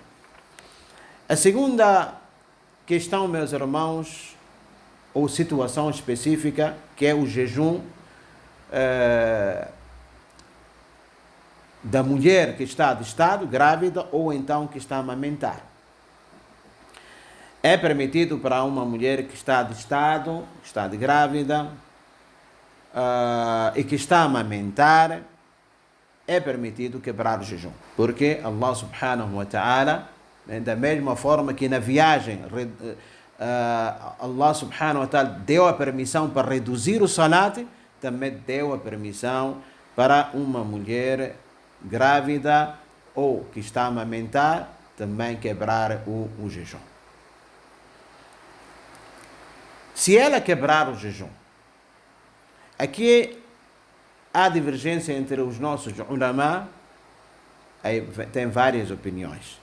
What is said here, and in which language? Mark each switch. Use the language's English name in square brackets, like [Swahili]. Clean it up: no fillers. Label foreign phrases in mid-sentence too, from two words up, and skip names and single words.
[Portuguese] A segunda questão, meus irmãos, ou situação específica, que é o jejum da mulher que está de estado grávida ou então que está a amamentar. É permitido para uma mulher que está de estado, está de grávida e que está a amamentar, é permitido quebrar o jejum. Porque Allah [Arabic] سبحانه وتعالى, [Portuguese] da mesma forma que na viagem, Allah [Arabic] سبحانه وتعالى [Portuguese] deu a permissão para reduzir o salat, também deu a permissão para uma mulher grávida ou que está a amamentar também quebrar o jejum. Se ela quebrar o jejum, aqui há divergência entre os nossos ulama, aí tem várias opiniões.